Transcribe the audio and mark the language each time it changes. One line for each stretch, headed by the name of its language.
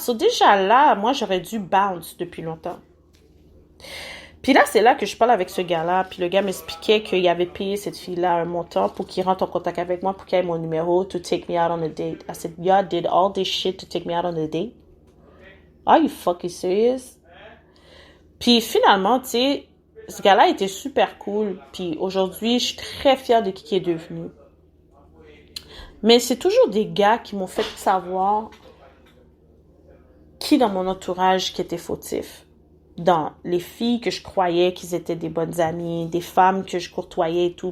French: So déjà là, moi, j'aurais dû bounce depuis longtemps. Puis là, c'est là que je parle avec ce gars-là. Puis le gars m'expliquait qu'il avait payé cette fille-là un montant pour qu'il rentre en contact avec moi, pour qu'il ait mon numéro,
English: to take me out on a date. I said, y'all did all this shit to take me out on a date? Are you fucking serious?
French: Puis finalement, tu sais, ce gars-là était super cool. Puis aujourd'hui, je suis très fière de qui il est devenu. Mais c'est toujours des gars qui m'ont fait savoir qui dans mon entourage qui était fautif. Dans les filles que je croyais qu'ils étaient des bonnes amies, des femmes que je courtoyais et tout.